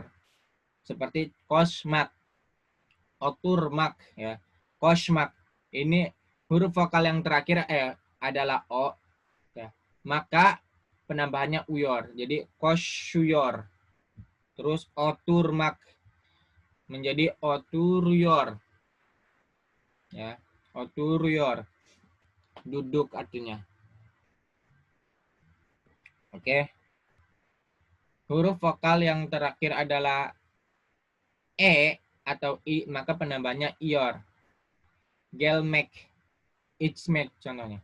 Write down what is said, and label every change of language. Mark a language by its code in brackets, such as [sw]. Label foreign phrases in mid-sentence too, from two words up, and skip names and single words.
[id] Seperti [tr] kosmak, oturmak [id] ya. Kosmak. Ini huruf vokal yang terakhir adalah O ya. Maka penambahannya uyor. Jadi kosyuyor. Terus oturmak menjadi oturuyor. Ya, oturuyor. Duduk artinya. Oke. Huruf vokal yang terakhir adalah E atau I, maka penambahannya ior. [tr] Gelmek, itzmek contohnya.